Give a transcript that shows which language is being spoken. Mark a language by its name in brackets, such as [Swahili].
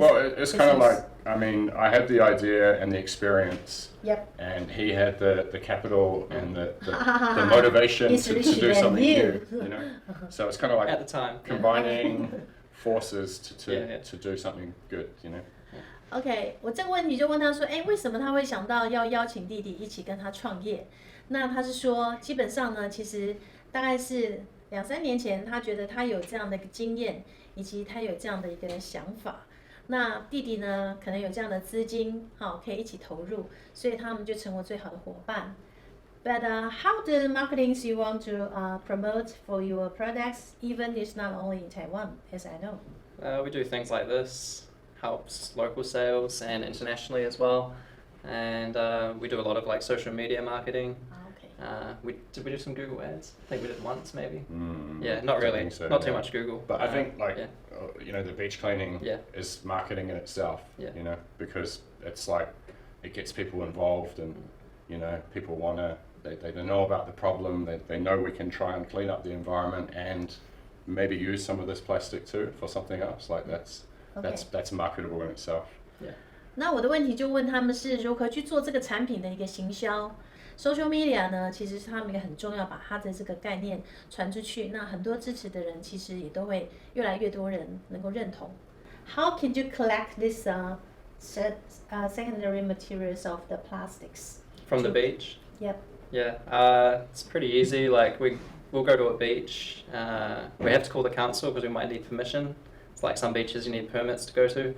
[English] Well, it's kind of like, I had the idea and the experience. Yep. And he had the capital and the motivation to do something new. So it's kind of like at the time combining forces to do something good. [Chinese] OK， 我这个问题就问他说，为什么他会想到要邀请弟弟一起跟他创业？那他是说，基本上呢，其实大概是2-3年前，他觉得他有这样的一个经验，以及他有这样的一个想法。那弟弟呢，可能有这样的资金，可以一起投入，所以他们就成为最好的伙伴。 [English] But how the marketings you want to promote for your products, even it's not only in Taiwan, as I know? We do things like this, helps local sales and internationally as well. And we do a lot of like social media marketing. Did we do some Google ads? I think we did once maybe. Yeah, not really, so, not too much Google. But I think the beach cleaning is marketing in itself, because it's like, it gets people involved, and people want to, they know about the problem, they know we can try and clean up the environment and maybe use some of this plastic too for something else. Like that's marketable in itself. Yeah. [Chinese] 那我的问题就问他们是如何去做这个产品的一个行销。 Social media 呢，其实是他们一个很重要，把他的这个概念传出去。那很多支持的人，其实也都会越来越多人能够认同。 [English] How can you collect this secondary materials of the plastics? From the beach? Yep. Yeah, it's pretty easy. Like we'll go to a beach. We have to call the council because we might need permission. It's like some beaches you need permits to go to.